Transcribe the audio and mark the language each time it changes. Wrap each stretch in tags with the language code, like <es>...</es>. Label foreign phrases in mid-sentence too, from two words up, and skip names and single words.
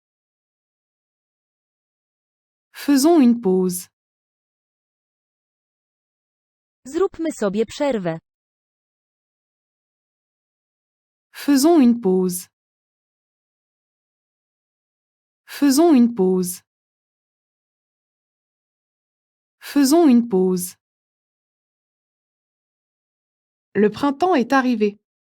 <fr>Faisons une pause.</fr> <pl>Zróbmy sobie przerwę.</pl> <fr>Faisons une pause. Faisons une pause. Faisons une pause. Le printemps est arrivé.</fr>